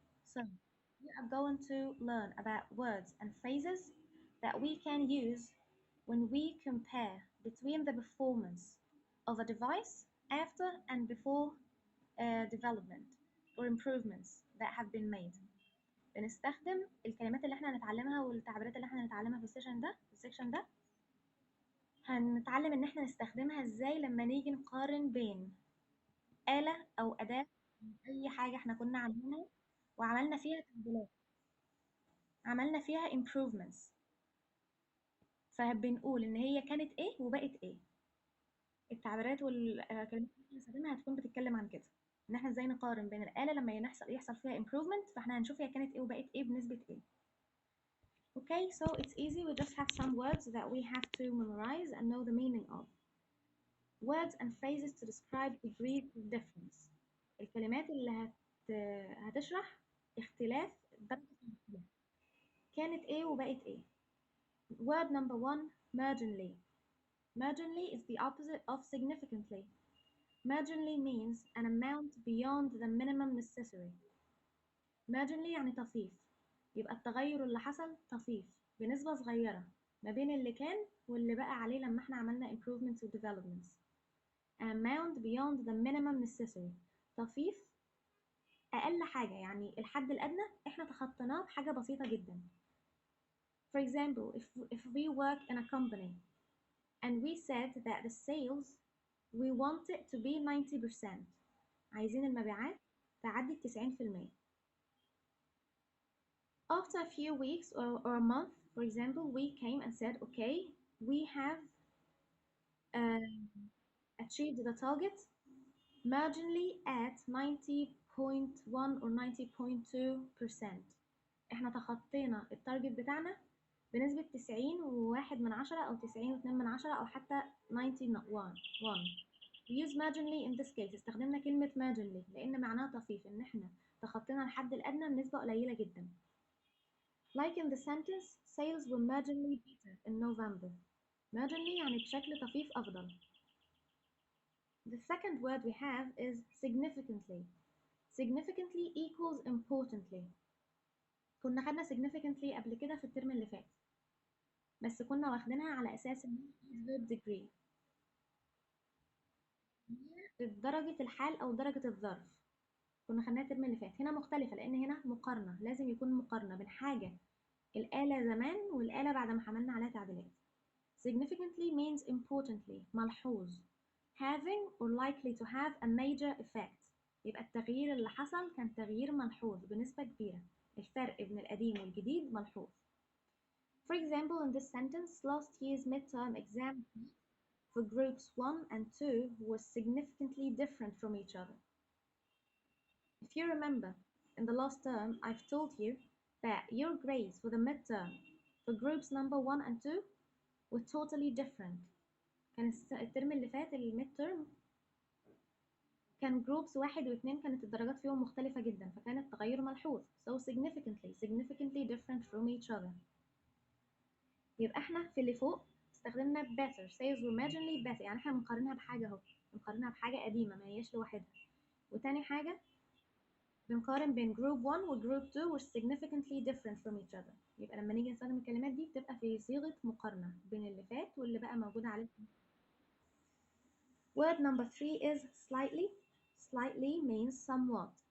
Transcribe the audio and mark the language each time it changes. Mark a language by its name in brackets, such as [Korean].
[English] So, we are going to learn about words and phrases that we can use when we compare between the performance of a device after and before development or improvements that have been made. [Arabic] بنستخدم الكلمات اللي احنا هنتعلمها والتعبيرات اللي احنا هنتعلمها في السكشن ده هنتعلم ان احنا نستخدمها ازاي لما نيجي نقارن بين آلة او أداة، اي حاجة احنا كنا عاملينها وعملنا فيها تعديلات، عملنا فيها improvements، فبنقول ان هي كانت ايه وبقت ايه. التعبيرات والكلمات اللي هنستخدمها هتكون بتتكلم عن كده، ان احنا ازاي نقارن بين الآلة لما يحصل فيها improvement، فاحنا هنشوف هي كانت ايه وبقت ايه بنسبة ايه. [English] Okay, so it's easy. We just have some words that we have to memorize and know the meaning of. Words and phrases to describe degree of difference. [Arabic] الكلمات اللي هتشرح اختلاف درجة الاختلاف. كانت ايه وبقت ايه. [English] Word number 1, marginally. Marginally is the opposite of significantly. Marginally means an amount beyond the minimum necessary. [Arabic] Marginally يعني طفيف، يبقى التغير اللي حصل طفيف بنسبة صغيرة ما بين اللي كان واللي بقى عليه لما احنا عملنا improvements و developments. [English] An amount beyond the minimum necessary. [Arabic] طفيف أقل حاجة، يعني الحد الأدنى احنا تخطيناه بحاجة بسيطة جدا. [English] For example, if we work in a company and we said that the sales we want it to be 90%. [Arabic] عايزين المبيعات تعدي 90%. [English] After a few weeks or a month, for example, we came and said, okay, we have achieved the target marginally at 90.1 or 90.2%. [Arabic] احنا تخطينا التارجت بتاعنا بنسبة 91 أو 92 أو حتى 91. [English] We use marginally in this case. [Arabic] استخدمنا كلمة marginally لأن معناها طفيف، إن احنا تخطينا الحد الأدنى بنسبة قليلة جدا. [English] Like in the sentence, sales were marginally better in November. [Arabic] Marginally يعني بشكل طفيف أفضل. [English] The second word we have is significantly. Significantly equals importantly. [Arabic] كنا خدنا significantly قبل كده في الترم اللي فات، بس كنا واخدينها على أساس إن verb degree، درجة الحال أو درجة الظرف. كنا خدناها الترم اللي فات. هنا مختلفة لأن هنا مقارنة، لازم يكون مقارنة بين حاجة الآلة زمان والآلة بعد ما عملنا عليها تعديلات. [English] Significantly means importantly، ملحوظ. Having or likely to have a major effect. [Arabic] يبقى التغيير اللي حصل كان تغيير ملحوظ بنسبة كبيرة. الفرق بين القديم والجديد ملحوظ. [English] For example, in this sentence, last year's midterm exam for groups 1 and 2 was significantly different from each other. If you remember, in the last term, I've told you that your grades for the midterm for groups number 1 and 2 were totally different. [Arabic] كان الترم اللي فات الميد ترم كان جروبس 1 و2 كانت الدرجات فيهم مختلفة جدا، فكان التغير ملحوظ. [English] So significantly different from each other. [Arabic] يبقى احنا في اللي فوق استخدمنا better. [English] sales were marginally better، [Arabic] يعني احنا بنقارنها بحاجة اهو، بنقارنها بحاجة قديمة ما هياش لوحدها. وتاني حاجة بنقارن بين [English] group 1 و group 2 were significantly different from each other. [Arabic] يبقى لما نيجي نستخدم الكلمات دي بتبقى في صيغة مقارنة بين اللي فات واللي بقى موجود عليه. [English] Word number 3 is slightly. Slightly means somewhat.